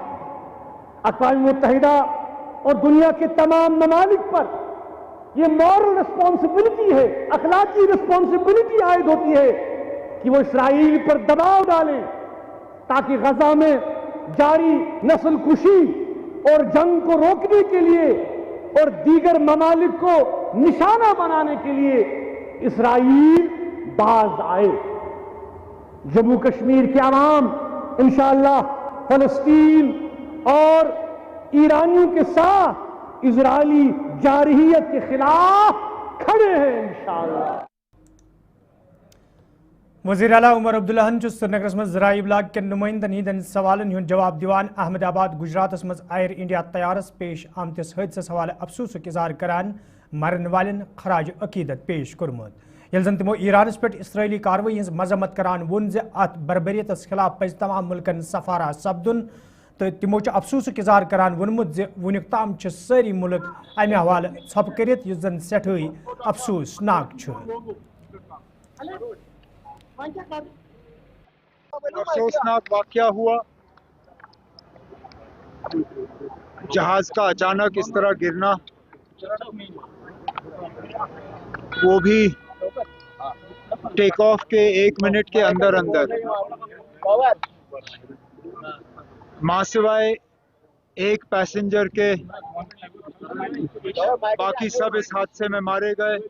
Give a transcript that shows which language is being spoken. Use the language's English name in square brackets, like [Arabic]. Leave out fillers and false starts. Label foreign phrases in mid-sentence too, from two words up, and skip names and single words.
[Urdu] اقوام متحدہ اور دنیا کے تمام ممالک پر یہ [English] moral responsibility [Urdu] ہے, اخلاقی رسپانسبلٹی عائد ہوتی ہے کہ وہ اسرائیل پر دباؤ ڈالیں تاکہ غزہ میں جاری نسل کشی اور جنگ کو روکنے کے لیے اور دیگر ممالک کو نشانہ بنانے کے لیے اسرائیل باز آئے. جموں کشمیر کے عوام انشاءاللہ فلسطین اور ایرانیوں کے ساتھ اسرائیلی جارحیت کے خلاف کھڑے ہیں انشاءاللہ. [Kashmiri] وزیر اعلیٰ عمر عبداللہ سرینگرس مز ذرائع ابلاغ کے نمائندن ہند سوالن ہند جواب دیوان احمد آباد گجراتس مز ایئر انڈیا طیارس پیش آمتس حادثس حوالہ افسوسک اظہار کران مرن والن خراج عقیدت پیش کورمت. یل زن تمو ایرانس پہ اسرائیلی کاروٲیی ہز مذمت کران وون ز ات بربریتس خلاف پز تمام ملکن سفارہ سپدن تو تمو افسوس اظہار کران وونمت زِ ونیُک تام چھ ساری ملک امہ حوالہ ژھۄپہٕ کٔرِتھ یُس زن سٮ۪ٹھٲے افسوسناک چھُ [Urdu] افسوسناک واقعہ ہوا، جہاز کا اچانک اس طرح گرنا، وہ بھی [English] take off [Urdu] کے 1 منٹ کے اندر ماں سوائے ایک پیسنجر کے باقی سب اس حادثے میں مارے گئے۔